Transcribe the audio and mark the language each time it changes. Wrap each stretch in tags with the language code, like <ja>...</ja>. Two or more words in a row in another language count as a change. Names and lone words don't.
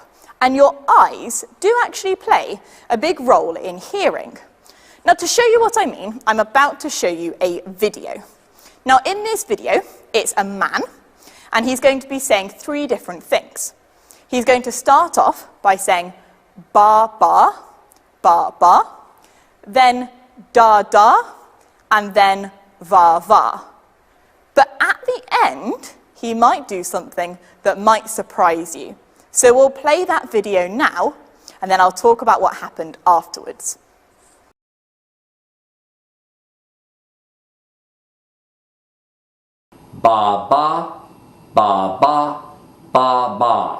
<en>And your eyes do actually play a big role in hearing. Now, to show you what I mean, I'm about to show you a video. Now, in this video, it's a man, and he's going to be saying 3 different things. He's going to start off by saying ba, ba, ba, ba, then da, da, and then va, va. But at the end, he might do something that might surprise you. So we'll play that video now, and then I'll talk about what happened afterwards. Ba ba, ba ba, ba ba.</en>